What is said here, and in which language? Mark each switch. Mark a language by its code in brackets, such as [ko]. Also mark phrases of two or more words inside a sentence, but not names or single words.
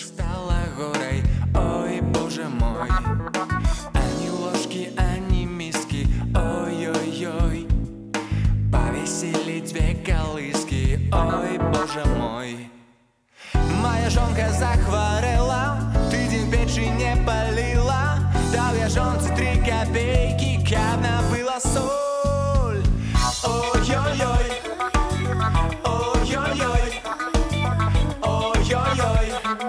[ru] Стала горой, ой, боже мой. [uk] Ані ложки, ані миски, ой-ой-ой. [ru] Повесили 2 колыски, ой, боже мой. [be] Моя жонка захворела, тыдзень печи не палила. [ru] Дал я жонце 3 копейки, [be] каб набыла соль. Ой-ой-ой. Ой-ой-ой. Ой-ой-ой.